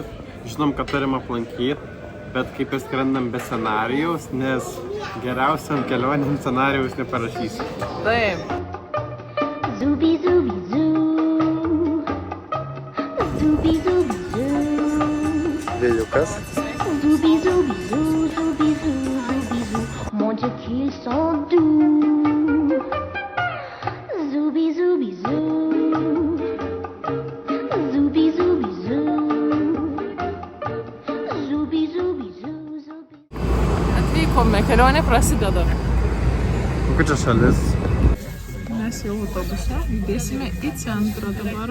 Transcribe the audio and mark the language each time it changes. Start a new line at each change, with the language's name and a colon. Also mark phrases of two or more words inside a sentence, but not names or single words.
Lithuanian: Žinom, kad turim aplankyti, bet kaip ir skrendam be scenarijaus, nes geriausiam kelionėm scenarijaus neparašysi. Taip. Zooby zooby zoo. Zooby zooby zoo. Vėjukas. Zooby zooby zoo, zooby zoo, zooby zoo.
French: Mon Dieu qu'ils sont doux. Zooby zooby zoo. Zooby zooby zoo. Zooby zooby zoo, zooby.
Lithuanian: Atvykome, kelionė prasideda. Kokia čia šalis? Mes jau autobuse judėsime į centrą dabar.